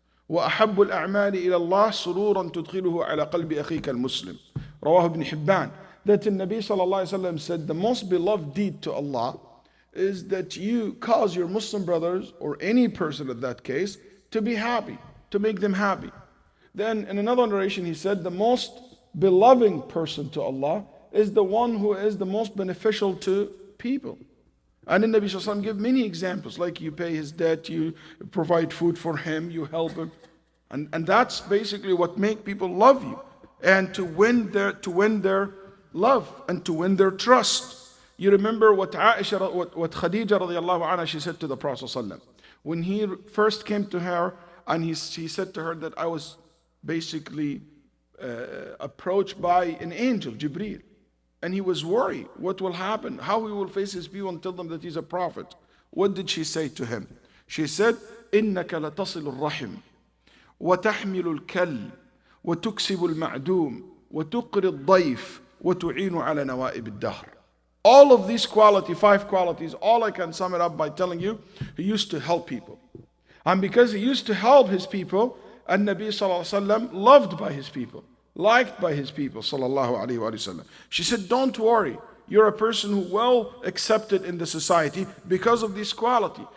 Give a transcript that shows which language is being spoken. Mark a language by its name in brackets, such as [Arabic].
[Arabic] وأحب الأعمال إلى الله سرورا تدخله على قلب أخيك المسلم. رواه ابن حبان. [English] That the Nabi sallallahu alaihi wasallam said the most beloved deed to Allah is that you cause your Muslim brothers or any person in that case to be happy, to make them happy. Then in another narration he said the most beloved person to Allah is the one who is the most beneficial to people. And the Nabi sallallahu alaihi wasallam gave many examples, like you pay his debt, you provide food for him, you help him. And that's basically what make people love you, and to win their love and to win their trust. You remember what Aisha, what Khadija radiallahu anha, she said to the Prophet ﷺ. When he first came to her and he said to her that I was basically approached by an angel, Jibreel. And he was worried, what will happen? How he will face his people and tell them that he's a prophet. What did she say to him? She said, [Arabic] إِنَّكَ لَتَصِلُ الرَّحِمِ وتحمل الكل وتكسب المعدوم وتقري الضيف وتعين على نوائب الدهر. [English] All of these qualities, 5 qualities, all I can sum it up by telling you, he used to help people. And because he used to help his people, and Nabi sallallahu alaihi wasallam loved by his people, liked by his people sallallahu alaihi wasallam. She said, don't worry. You're a person who well accepted in the society because of this quality.